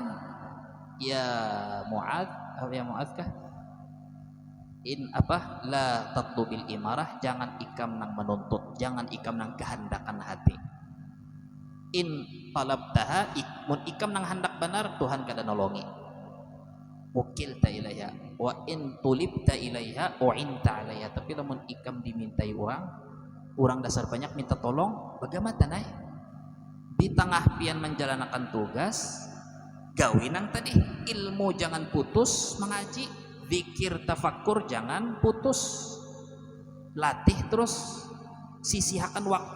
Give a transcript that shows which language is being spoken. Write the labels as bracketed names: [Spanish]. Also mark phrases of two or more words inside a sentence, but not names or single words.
[Banjar] Ya Mu'adz kah, in apa [Arabic] لا تطلب الإمارة, [Banjar] jangan ikam nang menuntut, jangan ikam nang kehendakan hati. [Arabic] إن طلبتها, [Banjar] mun ikam nang hendak benar, Tuhan kada nolongi. [Arabic] وكلت إليها وإن طلبت إليها أعنت عليها. [Banjar] Tapi lamun ikam dimintai orang dasar banyak minta tolong, bagaimana tanai? Di tengah pian menjalankan tugas, gawe nang tadi ilmu jangan putus mengaji, zikir tafakkur jangan putus, latih terus, sisihkan waktu.